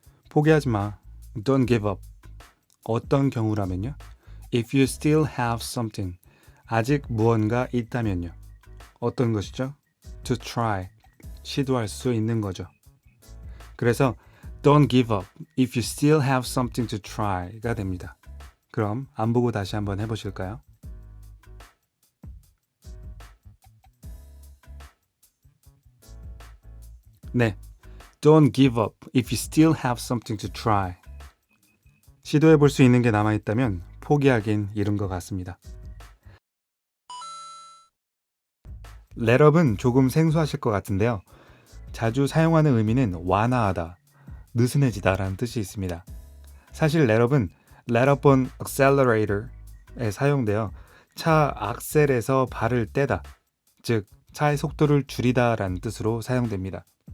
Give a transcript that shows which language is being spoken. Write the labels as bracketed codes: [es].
[ko] 포기하지 마. [en] Don't give up. [ko] 어떤 경우라면요? [en] If you still have something. [ko] 아직 무언가 있다면요. 어떤 것이죠? [en] To try. [ko] 시도할 수 있는 거죠. 그래서 [en] Don't give up if you still have something to try가 됩니다. [ko] 그럼 안 보고 다시 한번 해보실까요? 네. [en] Don't give up if you still have something to try. [ko] 시도해 볼 수 있는 게 남아있다면 포기하긴 이른 것 같습니다. let up은 조금 생소하실 것 같은데요. 자주 사용하는 의미는 완화하다, 느슨해지다 라는 뜻이 있습니다. 사실 let up은 let up on accelerator에 사용되어 차 악셀에서 발을 떼다, 즉 차의 속도를 줄이다 라는 뜻으로 사용됩니다.